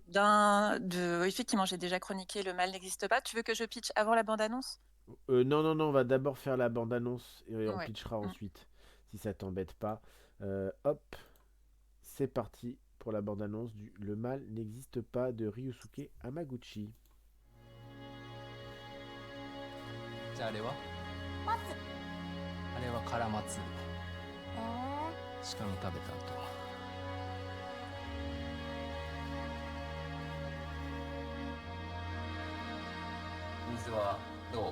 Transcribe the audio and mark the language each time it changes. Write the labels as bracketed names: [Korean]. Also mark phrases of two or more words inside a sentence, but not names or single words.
[French] Effectivement, j'ai déjà chroniqué Le mal n'existe pas. Tu veux que je pitch avant la bande-annonce? Non, non, non, on va d'abord faire la bande-annonce et on Ouais. pitchera Mm. ensuite, si ça t'embête pas. Hop, c'est parti pour la bande-annonce du Le mal n'existe pas de Ryusuke Hamaguchi. [Japanese] じゃああれはあれはカラマツ鹿の食べた後水はどう？